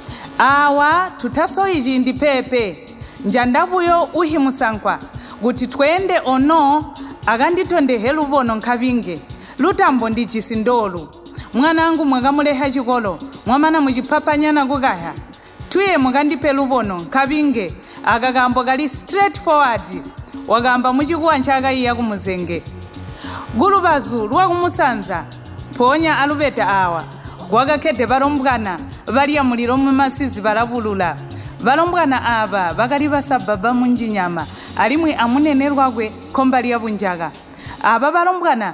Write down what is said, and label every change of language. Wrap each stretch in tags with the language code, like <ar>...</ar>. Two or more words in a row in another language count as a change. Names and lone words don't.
<toi>awa tutasoyiji ndi pepe njandabuyo uhimusankwa kuti twende ono akanditondehe lubono nkabinge lutambo ndi chisindolu mwanangu mwakamuleha chikolo mwamana muchipapanyana kukaya tuye mukandipe lubono nkabinge akakambo kali</toi> <en>straight forward</en> <toi>wakamba muchikuwa nchakaiya kumuzenge gulubazu lwakumusanza ponya alubeta awa gwakakete balombwana baliya muliro mumasizi balabulula balombwana aba bakali basababa munjinyama alimwe amunene lwakwe kombali ya bunjaga aba balombwana</toi>